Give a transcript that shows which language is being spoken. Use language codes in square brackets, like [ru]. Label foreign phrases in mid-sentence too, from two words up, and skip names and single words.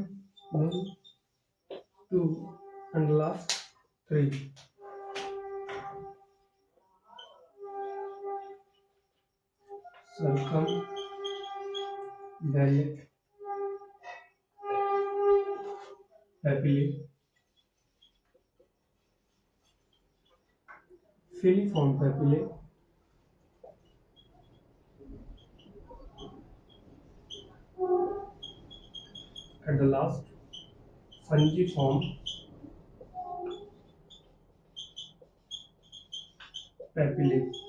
[en] 1 2 and last 3. circumvallate papillae, filiform papillae, at the last fungiform papillae.